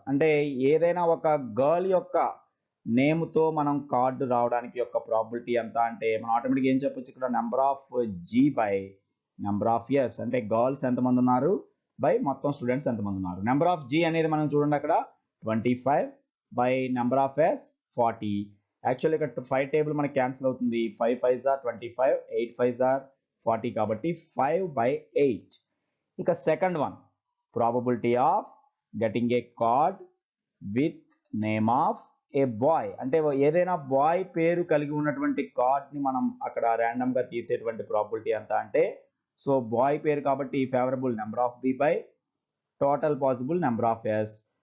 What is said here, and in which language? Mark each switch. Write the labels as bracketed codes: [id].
[te] అంటే ఏదైనా ఒక గర్ల్ యొక్క నేమ్ తో మనం కార్డు రావడానికి యొక్క ప్రాబిలిటీ ఎంత అంటే మనం ఆటోమేటిక్గా ఏం చెప్పొచ్చు ఇక్కడ? [en] Number of G by number of S. [te] అంటే గర్ల్స్ ఎంతమంది ఉన్నారు బై మొత్తం స్టూడెంట్స్ ఎంతమంది ఉన్నారు. [en] number of G [te] అనేది మనం చూడండి అక్కడ 25 by [en] number of S [te] 40. Actually ఇక్కడ 5 టేబుల్ మనకి క్యాన్సిల్ అవుతుంది. [en] 5 5s are 25, 8 5s are 40 [te] కాబట్టి [en] 5/8. ఇక second one, probability of getting a card with name of a boy. [te] అంటే ఏదైనా బాయ్ పేరు కలిగి ఉన్నటువంటి కార్డ్ని మనం అక్కడ ర్యాండమ్గా తీసేటువంటి ప్రాబిలిటీ ఎంత అంటే, సో బాయ్ పేరు కాబట్టి [en] Favourable number of B by total possible number of S.